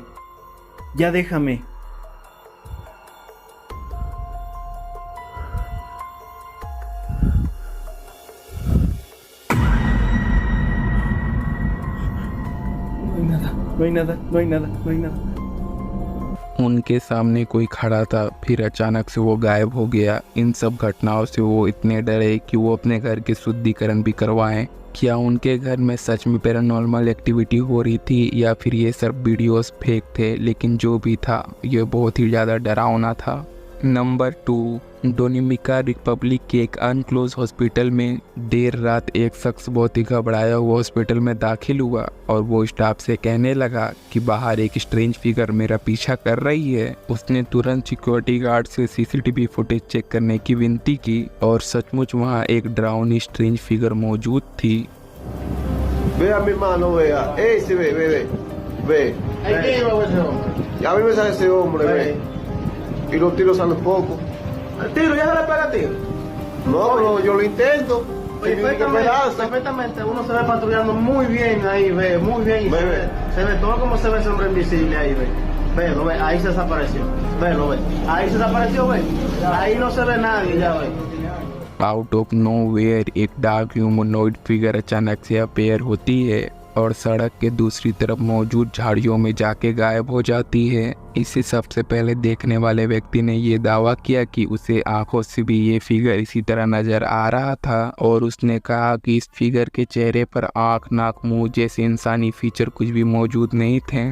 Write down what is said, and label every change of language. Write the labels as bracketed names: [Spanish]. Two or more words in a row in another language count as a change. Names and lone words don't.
[Spanish] Ya déjame. No hay nada. No hay nada. No hay nada. No hay nada. [Hindi] उनके सामने कोई खड़ा था फिर अचानक से वो गायब हो गया। इन सब घटनाओं से वो इतने डरे कि वो अपने घर के शुद्धिकरण भी करवाएं। क्या उनके घर में सच में [English] paranormal activity [Hindi] हो रही थी या फिर ये सब वीडियोस फेक थे? लेकिन जो भी था ये बहुत ही ज़्यादा डरावना था। नंबर 2, डोमिनिका रिपब्लिक के एक [English] unclose hospital [Hindi] में देर रात एक शख्स बहुत ही घबराया हुआ हॉस्पिटल में दाखिल हुआ और वो स्टाफ से कहने लगा कि बाहर एक [English] strange figure [Hindi] मेरा पीछा कर रही है। उसने तुरंत सिक्योरिटी गार्ड से [English] CCTV footage check [Hindi] करने की विनती की और सचमुच वहाँ एक डरावनी [English] strange figure [Hindi] मौजूद थी। [Spanish] Vea mi mano, vea. Ese, ve. ¿Hay que llevar ese hombre? Ya a mí me sale ese hombre, ve. Y los tiros salen poco. ¿El tiro? ¿Ya se le pega tiro? No, no, yo lo intento. Oye, perfectamente, uno se ve patrullando muy bien ahí, ve, muy bien. Y Ve. se ve todo como se ve ese hombre invisible ahí, ve. ve, ahí se desapareció. Ve. Ahí se desapareció, ve. Ahí no se ve nadie, ya ve. [English] out of nowhere [Hindi] एक [English] dark humanoid figure [Hindi] अचानक से अपेयर होती है और सड़क के दूसरी तरफ मौजूद झाड़ियों में जाके गायब हो जाती है। इसे सबसे पहले देखने वाले व्यक्ति ने ये दावा किया कि उसे आंखों से भी ये फिगर इसी तरह नजर आ रहा था और उसने कहा कि इस फिगर के चेहरे पर आंख, नाक, मुंह जैसे इंसानी फीचर कुछ भी मौजूद नहीं थे।